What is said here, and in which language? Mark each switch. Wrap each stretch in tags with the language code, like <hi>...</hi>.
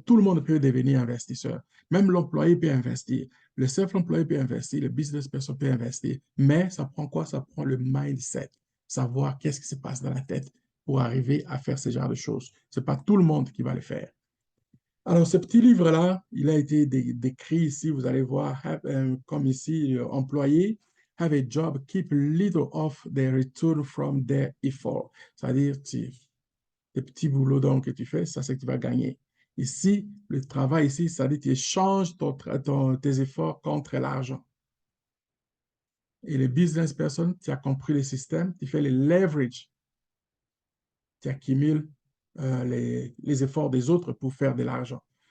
<fr>Tout le monde peut devenir investisseur. Même l'employé peut investir. Le self-employé peut investir. Le business person peut investir. Mais ça prend quoi? Ça prend le mindset. Savoir qu'est-ce qui se passe dans la tête pour arriver à faire ce genre de choses. Ce n'est pas tout le monde qui va le faire. Alors, ce petit livre-là, il a été décrit ici. Vous allez voir, comme ici, employé,</fr> <en>have a job, keep little of their return from their effort.</en> <fr>C'est-à-dire, les petits boulots donc, que tu fais, ça, c'est que tu vas gagner. Ici, le travail ici, ça dit que tu échanges tes efforts contre l'argent. Et les business person, tu as compris le système, tu fais les leverage, tu accumules les efforts des autres pour faire de l'argent.</fr>